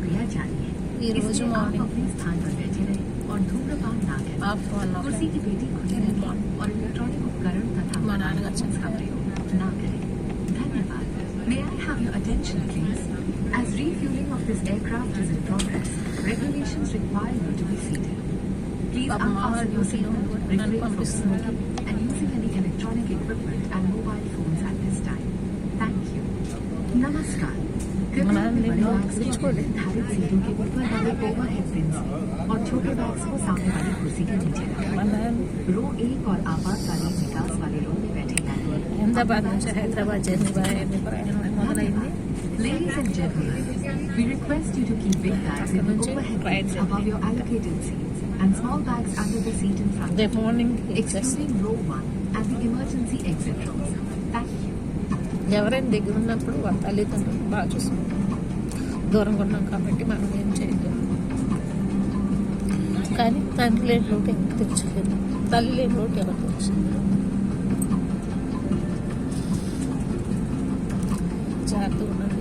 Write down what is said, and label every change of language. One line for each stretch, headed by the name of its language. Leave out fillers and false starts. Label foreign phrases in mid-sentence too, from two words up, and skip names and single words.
Hindi: चाहिए।
Telugu: ఈ రోజు
Hindi: इसलिए आप
Telugu: మార్నింగ్
Hindi: अपने स्थान पर बैठे रहें और धूम्रपान ना करें। कुर्सी की पेटी खुली रखें और इलेक्ट्रॉनिक उपकरण तथा
Telugu: మా నాన్నగారు
Hindi: का
Telugu: చెప్పారు.
Hindi: प्रयोग ना करें। धन्यवाद।
English: May I have your attention, please? As refueling of this aircraft is in progress, regulations require you to be seated. Please Papa, unfasten your you seatbelt, know, refrain from non-confiscatory. smoking and using any electronic equipment and mobile phones at this time. Thank you.
Hindi: Namaskar. कृपया अपने बड़े बैग्स को अपने निर्धारित सीटों के ऊपर वाले ओवरहेड बिन से और छोटे बैग्स को सामने वाली कुर्सी के नीचे रखें। रो 1 और आपातकालीन विकास वाले रो में बैठे यात्री
Telugu: అహ్మదాబాద్ నుంచి హైదరాబాద్ జర్నీ ప్రయాణం మొదలైంది.
English: Ladies and gentlemen, we request you to keep big bags in the overhead bins above your allocated seats and small bags under the seat in front,
Telugu: రేపు మార్నింగ్
English: excluding row 1 and the emergency exit rows. Thank you.
Telugu: ఎవరైనా దగ్గర ఉన్నప్పుడు వాళ్ళ తల్లిదండ్రులు బాగా చూసుకుంటారు. దూరంగా ఉన్నాం కాబట్టి మనం ఏం చేయలేము. కానీ తండ్రి లేని లోటు ఎవరు తెచ్చలేదు, తల్లి లేని లోటు ఎవరు తెచ్చింది. జాగ్రత్తగా ఉన్నది.